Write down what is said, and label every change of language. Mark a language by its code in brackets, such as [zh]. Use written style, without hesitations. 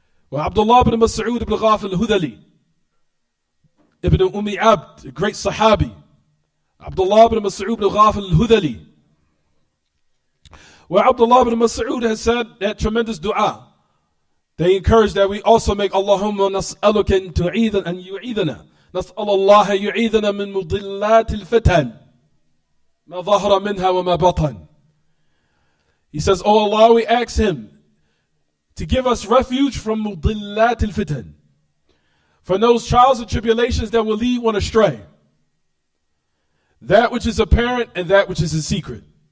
[en] Well, Abdullah ibn Mas'ud ibn Ghafil al-Hudali, Ibn Abd, a great Sahabi. Abdullah ibn Mas'ud ibn Ghafil al-Hudali. Where Abdullah ibn Mas'ud has said that tremendous dua They encourage that we also make Allahumma nas'aluka an yu'idana. [ar] نسأل الله يعيذنا من مضلات الفتن ما ظهر منها وما بطن. [en] He says, oh Allah, we ask Him to give us refuge from [ar] مضلات الفتن, [en] from those trials and tribulations that will lead one astray, that which is apparent and that which is in secret.